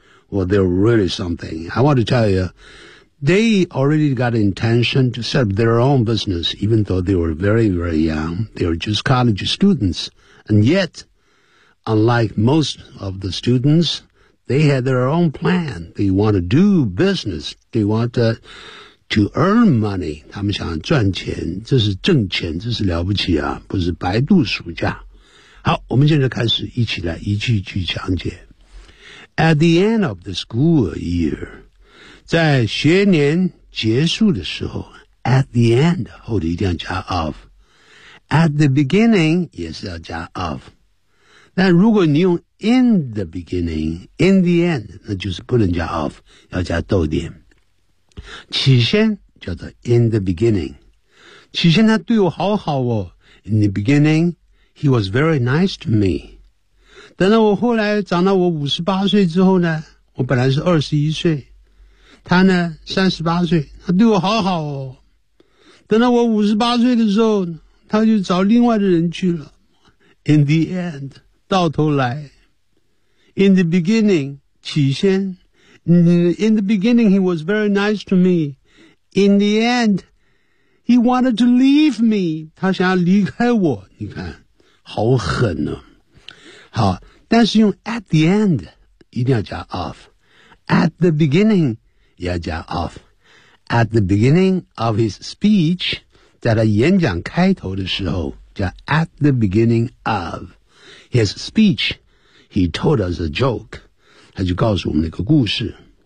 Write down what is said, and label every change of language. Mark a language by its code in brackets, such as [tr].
[en] Well, they're really something. I want to tell you, they already got intention to set up their own business, even though they were very, very young. They were just college students. And yet, unlike most of the students, they had their own plan. They want to do business. They want to earn money. [zh] 他们想赚钱，这是挣钱，这是了不起啊，不是白度暑假。好，我们现在开始一起来一句一句讲解。 [en] At the end of the school year, [zh] 在学年结束的时候 [en] at the end, [zh] 后头一定要加 [en] of. At the beginning, [zh] 也是要加 of. 但如果你用 [en] in the beginning, in the end, [zh] 那就是不能加 of, 要加逗点。起先叫做 [en] in the beginning. [zh] 起先他对我好好哦。 [en] In the beginning, he was very nice to me. [zh] 等到我后来长到我58岁之后呢，我本来是21岁，他呢38岁，他对我好好哦。等到我58岁的时候，他就找另外的人去了。 [en] In the end, [zh] 到头来。 [en] In the beginning, [zh] 起先。 [en] In the beginning, he was very nice to me. In the end, he wanted to leave me. [zh] 他想要离开我，你看，好狠哦。好，但是用 [en] at the end [zh] 一定要加 [en] of， at the beginning [zh] 也要加 [en] of， at the beginning of his speech， [zh] 在他演讲开头的时候叫 [en] at the beginning of his speech， he told us a joke， [zh] 他就告诉我们一个故事。